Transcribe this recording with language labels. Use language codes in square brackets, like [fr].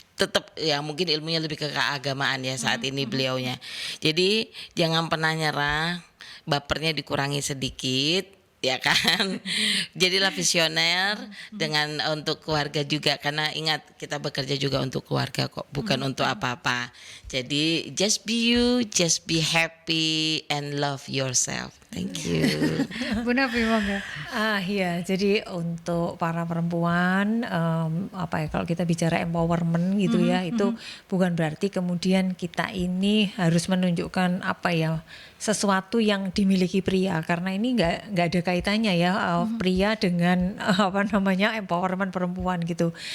[id] tetap ya mungkin ilmunya lebih ke keagamaan ya saat ini beliaunya. Jadi jangan pernah nyerah, bapernya dikurangi sedikit ya kan. Jadilah visioner dengan untuk keluarga juga, karena ingat kita bekerja juga untuk keluarga kok, bukan untuk apa-apa. [en] Jadi just be you, just be happy and love yourself. Thank you. [id] Bu Novi, monggo. Iya, jadi untuk para perempuan apa ya, kalau kita bicara empowerment gitu ya, itu bukan berarti kemudian kita ini harus menunjukkan apa ya, sesuatu yang dimiliki pria, karena ini nggak ada kaitannya ya pria dengan apa namanya empowerment perempuan gitu.